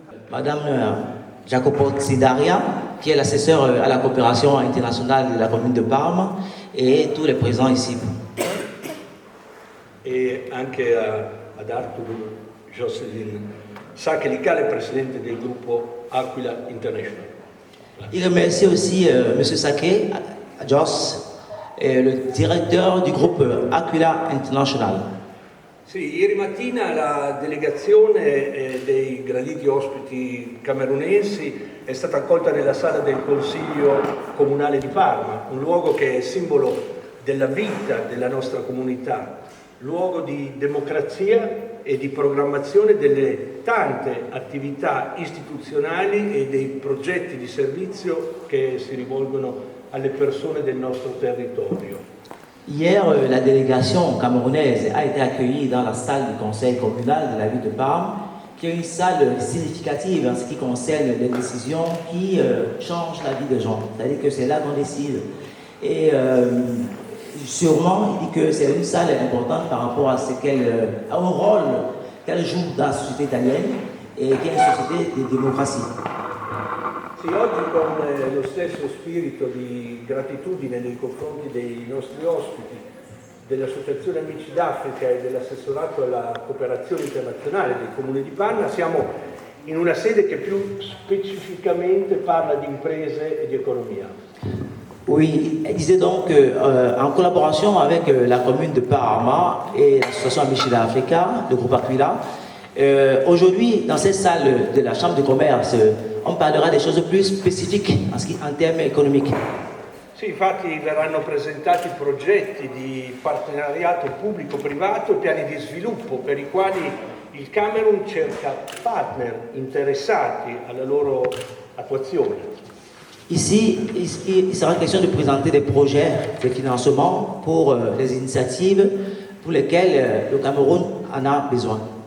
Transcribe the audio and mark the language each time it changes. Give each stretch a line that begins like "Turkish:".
French: Madame Jacopo Xidaria, qui est l'assesseur à la coopération internationale de la commune de Parme, et tous les présents ici.
Italian: E anche ad Arturo Jocelyn Saccheli, le presidente del gruppo Aquila International.
French: Il remercie aussi M. Sacché, Jos, le directeur du groupe Aquila International.
Italian: Sì, ieri mattina la delegazione dei graditi ospiti camerunesi è stata accolta nella sala del Consiglio Comunale di Parma, un luogo che è simbolo della vita della nostra comunità, luogo di democrazia e di programmazione delle tante attività istituzionali e dei progetti di servizio che si rivolgono alle persone del nostro territorio.
French: Hier, la délégation camerounaise a été accueillie dans la salle du conseil communal de la ville de Parme, qui est une salle significative en ce qui concerne les décisions qui changent la vie des gens. C'est-à-dire que c'est là qu'on décide. Et sûrement, il dit que c'est une salle importante par rapport à ce au rôle qu'elle joue dans la société italienne et qui est une société de démocratie.
Italian: Sì, oggi con lo stesso spirito di gratitudine nei confronti dei nostri ospiti, dell'Associazione Amici d'Africa e dell'assessorato alla cooperazione internazionale del Comune di Parma, siamo in una sede che più specificamente parla di imprese e di economia.
French: Oui, il disait donc en collaboration avec la commune de Parma et l'association Amici d'Africa, le groupe Aquila, aujourd'hui, dans cette salle de la Chambre de commerce, on parlera des choses plus spécifiques en termes économiques.
Italian: Sì, infatti verranno presentati progetti di partenariato pubblico-privato e piani di sviluppo per i quali il Camerun cerca partner interessati alla loro attuazione.
French: Ici, il sera question de présenter des projets de financement pour les initiatives pour lesquelles le Cameroun en a besoin.